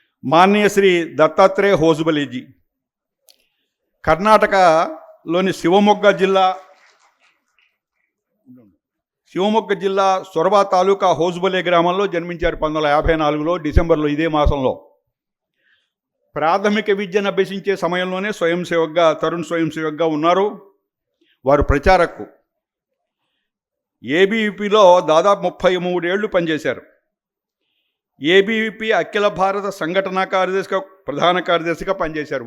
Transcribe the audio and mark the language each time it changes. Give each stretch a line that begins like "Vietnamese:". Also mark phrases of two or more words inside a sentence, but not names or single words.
Telugu: మాననీయ శ్రీ దత్తాత్రేయ హోసబలే జీ కర్ణాటకలోని శివమొగ్గ జిల్లా సొరబ తాలూకా హోసబలే గ్రామంలో జన్మించారు 1954లో డిసెంబర్లో ఇదే మాసంలో ప్రాథమిక విద్యను అభ్యసించే సమయంలోనే తరుణ్ స్వయం సేవక్గా ఉన్నారు. వారు ప్రచారకు ఏబీవీపీలో దాదాపు 33 ఏళ్ళు పనిచేశారు. ఏబీవీపీ అఖిల భారత సంఘటనా కార్యదర్శిగా ప్రధాన కార్యదర్శిగా పనిచేశారు.